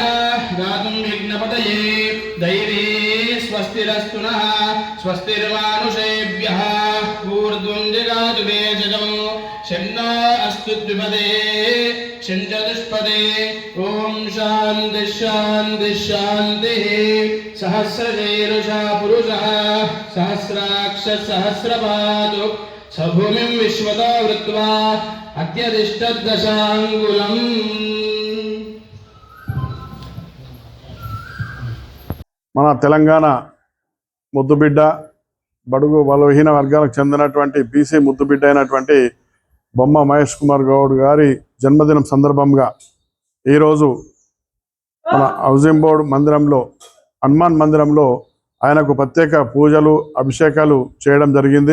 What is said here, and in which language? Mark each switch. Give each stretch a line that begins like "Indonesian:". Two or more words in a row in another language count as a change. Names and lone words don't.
Sanskrit: गातुं विघ्नपतये दैवी स्वस्तिरस्तु नः स्वस्तिर्मानुषेभ्यः ऊर्ध्वं जगातु वेजजं शन्नो अस्तु द्विपदे शञ्चतुष्पदे ॐ शान्तिः शान्तिः शान्तिः सहस्रशीर्षा पुरुषः सहस्राक्षः सहस्रपात् स भूमिं विश्वतो वृत्वा अत्यधिष्ठदशाङ्गुलम्.
Telugu: మన తెలంగాణ ముద్దుబిడ్డ బడుగు బలహీన వర్గాలకు చెందినటువంటి బీసీ ముద్దుబిడ్డ అయినటువంటి బొమ్మ మహేష్ కుమార్ గౌడ్ గారి జన్మదినం సందర్భంగా ఈరోజు మన
English: housing board
Telugu: మందిరంలో హనుమాన్ మందిరంలో ఆయనకు ప్రత్యేక పూజలు అభిషేకాలు చేయడం జరిగింది.